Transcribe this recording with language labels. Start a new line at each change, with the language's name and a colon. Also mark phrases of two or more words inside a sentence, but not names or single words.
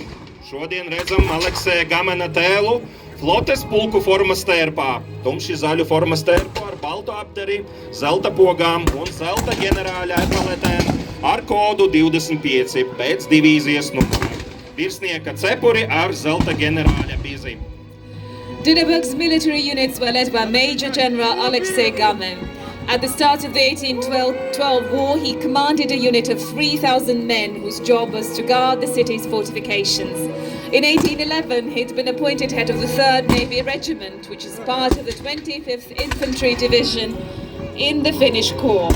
Latvian: Šodien redzam Alekseja Gamena tēlu flotes pulku formas tērpā, tumši zaļu formas tērpu ar baltu apderi, zelta pogām un zelta ģenerāļa epaletēm ar kodu 25 pēc divīzijas numura. Virsnieka cepuri ar zelta ģenerāļa bizi.
English: Dinaburg's military units were led by Major General Alexei Gammon. At the start of the 1812 war, he commanded a unit of 3,000 men whose job was to guard the city's fortifications. In 1811, he'd been appointed head of the 3rd Navy Regiment, which is part of the 25th Infantry Division in the Finnish Corps.